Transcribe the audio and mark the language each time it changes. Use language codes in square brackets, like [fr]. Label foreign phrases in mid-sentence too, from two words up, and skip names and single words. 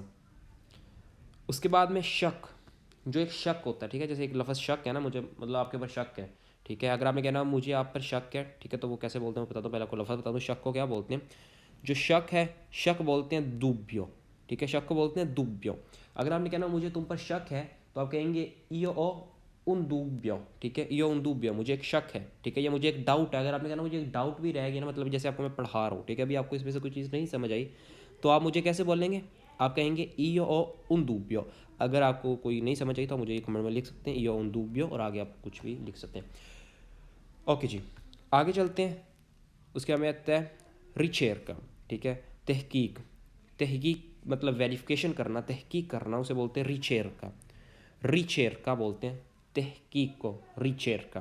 [ur] اس کے بعد میں شک، جو ایک شک ہوتا ہے، ٹھیک ہے. جیسے ایک لفظ شک ہے نا، مجھے مطلب آپ کے اوپر شک ہے، ٹھیک ہے۔ اگر آپ نے کہنا مجھے آپ پر شک ہے، ٹھیک ہے، تو وہ کیسے بولتے ہیں میں بتاتا ہوں. پہلے آپ کو لفظ بتا دوں شک کو کیا بولتے ہیں۔ جو شک ہے، شک بولتے ہیں دُبیو، ٹھیک ہے، شک کو بولتے ہیں دُبیو. اگر آپ نے کہنا مجھے تم پر شک ہے، تو آپ کہیں گے [it] io ho un dubbio, [ur] ٹھیک ہے, [it] io ho un dubbio, [ur] مجھے ایک شک ہے، ٹھیک ہے، یا مجھے ایک ڈاؤٹ ہے. اگر آپ نے کہنا مجھے ایک ڈاؤٹ بھی رہے گی نا، مطلب جیسے آپ کو میں پڑھا رہا ہوں، ٹھیک ہے، ابھی آپ کو اس میں سے کوئی چیز نہیں سمجھ آئی، تو آپ مجھے کیسے بولیں گے? آپ کہیں گے [it] io ho un dubbio। [ur] اگر آپ کو کوئی نہیں سمجھ آئی تو آپ مجھے کمنٹ میں لکھ سکتے ہیں [it] io ho un dubbio, [ur] اور آگے آپ کچھ بھی لکھ سکتے ہیں. اوکے جی، آگے چلتے ہیں. اس کے بعد میں آتا ہے ریچیرکا، ٹھیک ہے، تحقیق. تحقیق مطلب ویریفیکیشن کرنا، تحقیق کرنا، اسے بولتے ہیں ریچیرکا. ریچیرکا بولتے ہیں تحقیق کو، ریچیرکا.